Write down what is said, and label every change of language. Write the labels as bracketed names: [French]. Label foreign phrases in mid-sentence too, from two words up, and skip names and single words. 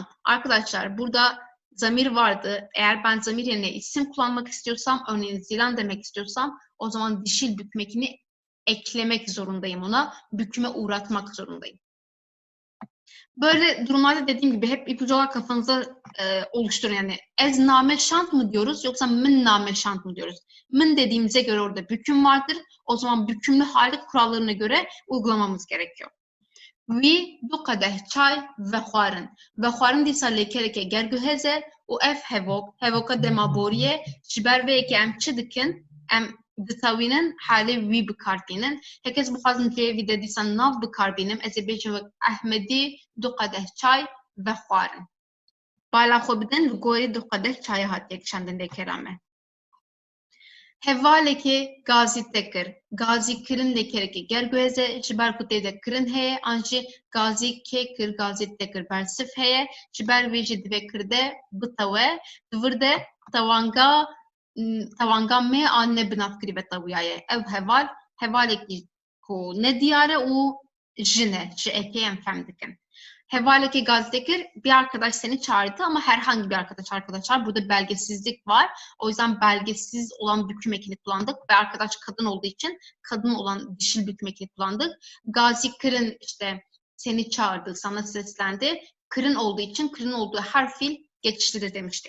[Turkish] Arkadaşlar burada zamir vardı. Eğer ben zamir yerine isim kullanmak istiyorsam, örneğin zilan demek istiyorsam o zaman dişil bükmekini eklemek zorundayım ona. Büküme uğratmak zorundayım. Böyle durumlarda dediğim gibi hep ipucu olarak kafanızda oluşturun. Yani [Kurdish] ez name şant [Turkish] mı diyoruz yoksa [Kurdish] min name şant [Turkish] mı diyoruz? Min dediğimize göre orada büküm vardır. O zaman bükümlü hali kurallarına göre uygulamamız gerekiyor. [Kurdish] Vi du kadeh çay ve xwarin. Ve xwarin dîsa lêkereke gerguheze û ev hevoka demaboriye ji ber vê yekê em çi dikin? Em ditewînin halê wî bikarbînin. Hekes bixwazin cêvî de dîsa nav bikarbînim. Ez ê bêjim wek Ehmedî du kadeh çay ve xwarin. Bala xwe bidin li gorî du kadeh çayê hatiye kişandin lêkera me. Hevaleke gazi tekir. Gazi kirin lekereke gerguheze ji ber ku tê de kirin heye an jî gazî kê kir gazî tekir bersif heye ji ber vê jî divê kirde bitewe divir de tewanga me an ne binavkirî ve tewyaye. Ev hevalekî ku ne diyare û jine ji ekê em fehm dikin. Hevaleke gazetekir [Turkish] bir arkadaş seni çağırdı ama herhangi bir arkadaş arkadaşlar. Burada belgesizlik var. O yüzden belgesiz olan büküm ekini kullandık ve arkadaş kadın olduğu için kadın olan dişil büküm ekini kullandık. [Kurdish] Gazi kırın [Turkish] işte seni çağırdı, sana seslendi. Kırın olduğu için kırın olduğu her fiil geçişlidir demiştik.